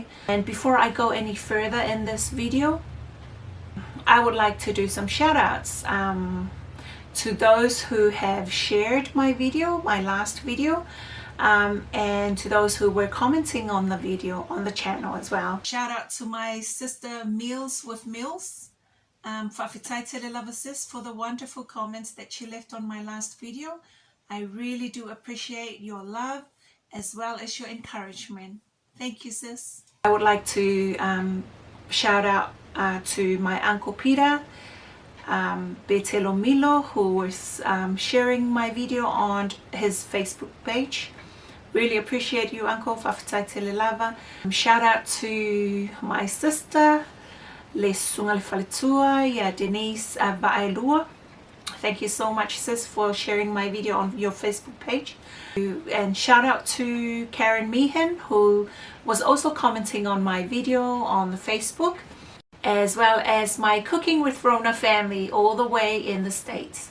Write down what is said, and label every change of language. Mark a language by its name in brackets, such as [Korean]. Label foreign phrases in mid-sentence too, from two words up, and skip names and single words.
[English] And before I go any further in this video, I would like to do some shout outs to those who have shared my video, my last video, and to those who were commenting on the video on the channel as well. Shout out to my sister Meals with Meals, [Samoan] Whawhitai tele lava [English] sis, for the wonderful comments that she left on my last video. I really do appreciate your love as well as your encouragement. Thank you, sis. I would like to shout out to my Uncle Peter Betelo Milo, who was sharing my video on his Facebook page. Really appreciate you, Uncle. [Samoan] Whawhitai tele lava. [English] Shout out to my sister Le Sunga Faletua, Denise Va'ailua. Thank you so much, sis, for sharing my video on your Facebook page. And shout out to Karen Meehan, who was also commenting on my video on the Facebook, as well as my Cooking with Rona family all the way in the States.